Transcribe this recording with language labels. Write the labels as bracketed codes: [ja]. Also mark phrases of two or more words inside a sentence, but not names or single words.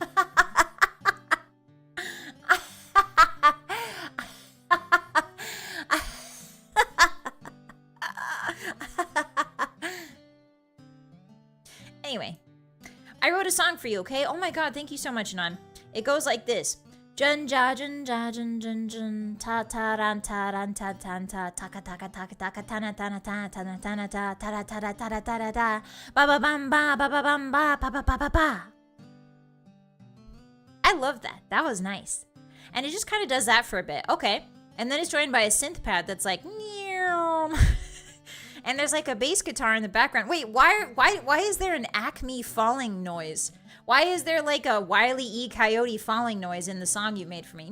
[en] Anyway. I wrote a song for you, okay? Oh my god, thank you so much, Nan. It goes like this. Jun ja jun ja jun jun jun ta ta ran ta ran ta tan ta taka taka taka taka tana tana tana tana tana ta ta ta ta ta ta ta ba ba bam ba ba ba bam ba ba ba ba ba ba. I love that. That was nice. And it just kind of does that for a bit. Okay. And then it's joined by a synth pad that's like meow. And there's like a bass guitar in the background. Wait, why is there an Acme falling noise? Why is there like a Wile E. Coyote falling noise in the song you made for me?